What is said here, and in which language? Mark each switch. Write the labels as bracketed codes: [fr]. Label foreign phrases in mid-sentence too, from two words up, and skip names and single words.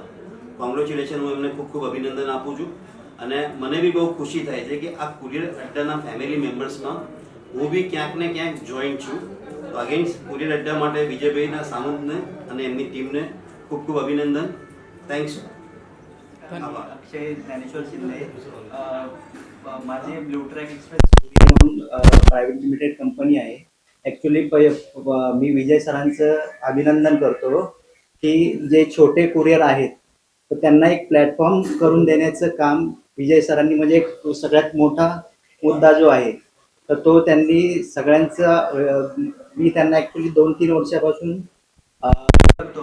[gu] કોંગ્રેચ્યુલેશન, હું એમને ખૂબ ખૂબ અભિનંદન આપું છું. અને મને બી બહુ ખુશી થાય છે કે આ કુરિયર અડ્ડાના [en] family members [gu] હું બી ક્યાંક ને ક્યાંક જોઈન્ટ છું. તો અગેન્સ્ટ કુરિયર અડ્ડા માટે વિજયભાઈના સાવંતને અને એમની ટીમને ખૂબ ખૂબ અભિનંદન. થેન્ક્સ. [mr] अक्षय ज्ञानेश्वर शिंदे. माझे ब्लू ट्रॅक एक्सप्रेस म्हणून [en] private limited company [mr] आहे. ॲक्च्युली मी विजय सरांचं अभिनंदन करतो की जे छोटे कुरिअर आहेत तर त्यांना एक प्लॅटफॉर्म करून देण्याचं काम विजय सरांनी, म्हणजे एक सगळ्यात मोठा मुद्दा जो आहे तर तो त्यांनी सगळ्यांचा, मी त्यांना ॲक्च्युली 2-3 वर्षापासून करतो.